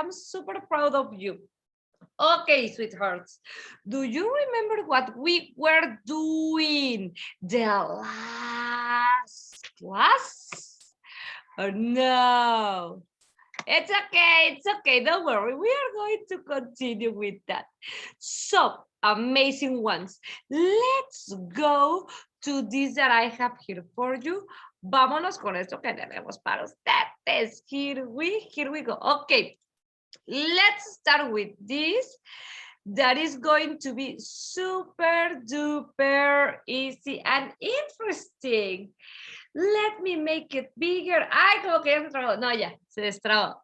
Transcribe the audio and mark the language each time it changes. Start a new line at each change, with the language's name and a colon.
English: I'm super proud of you. Okay, sweethearts, do you remember what we were doing the last class? Or no? It's okay, don't worry. We are going to continue with that. So, amazing ones. Let's go to this that I have here for you.
Spanish: Vámonos con esto que tenemos para ustedes.
English: Here we go. Okay, let's start with this. That is going to be super duper easy and interesting. Let me make it bigger.
Spanish: Ay, como que ya se trabó. No, ya, se destrabó.